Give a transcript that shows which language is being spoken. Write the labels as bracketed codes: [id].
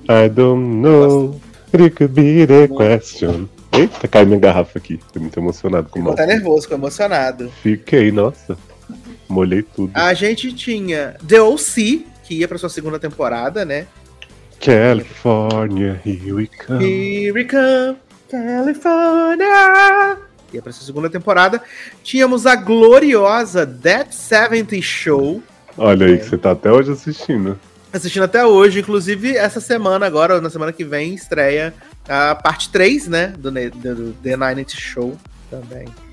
[en] I don't know, it could be the question. [pt] Eita, caiu minha garrafa aqui, tô muito emocionado com o Malcolm. Tá nervoso, tô emocionado. Fiquei, nossa. Molhei tudo. A gente tinha The O.C., que ia pra sua segunda temporada, né? [en] California, here we come. Here we come, California. [pt] Ia pra sua segunda temporada. Tínhamos a gloriosa That 70 Show. Olha aí, que você tá até hoje assistindo. Assistindo até hoje, inclusive essa semana agora, na semana que vem, estreia a parte 3, né, do The 90 Show também.